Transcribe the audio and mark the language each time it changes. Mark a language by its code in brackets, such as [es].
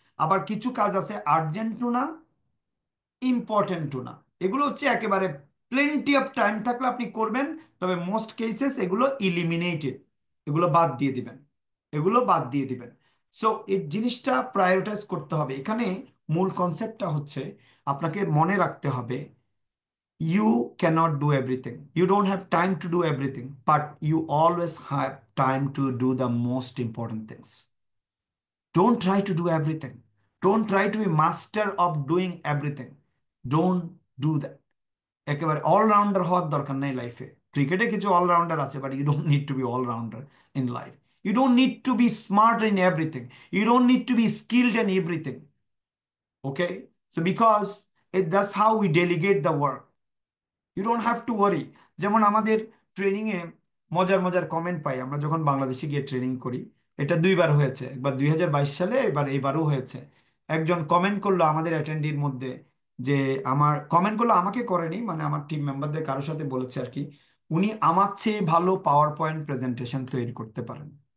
[bn] আবার কিছু কাজ আছে আর্জেন্টও না, ইম্পর্টেন্টও না, এগুলো হচ্ছে একেবারে [en] plenty of time [bn] থাকলে আপনি করবেন, তবে [en] most cases [bn] এগুলো ইলিমিনেটেড, এগুলো বাদ দিয়ে দিবেন, এগুলো বাদ দিয়ে দিবেন। সো এই জিনিসটা প্রায়োরিটাইজ করতে হবে। এখানে মূল কনসেপ্টটা হচ্ছে আপনাকে মনে রাখতে হবে, [en] you cannot do everything. You don't have time to do everything, but you always have time to do the most important things. Don't try to do everything. Don't try to be master of doing everything. Don't do that. [bn] একেবারে allrounder হওয়ার দরকার নেই লাইফে। ক্রিকেটে কিছু allrounder আছে, [en] But you don't need to be allrounder in life. You don't need to be smart in everything. You don't need to be skilled in everything. [bn] Okay, so because [en] that's how we delegate the work. You don't have to worry. [bn] যেমন আমাদের ট্রেনিংয়ে মজার মজার comment পাই আমরা যখন বাংলাদেশে গিয়ে training করি। এটা দুইবার হয়েছে, একবার 2022 সালে, এবার এইবারও হয়েছে। একজন কমেন্ট করলো আমাদের অ্যাটেন্ডির মধ্যে, যে আমার কমেন্ট করলো, আমাকে করেনি, মানে আমার টিম মেম্বারদের কারোর সাথে বলেছে আর কি, উনি আমার চেয়ে ভালো পাওয়ার পয়েন্ট প্রেজেন্টেশন তৈরি করতে পারেন।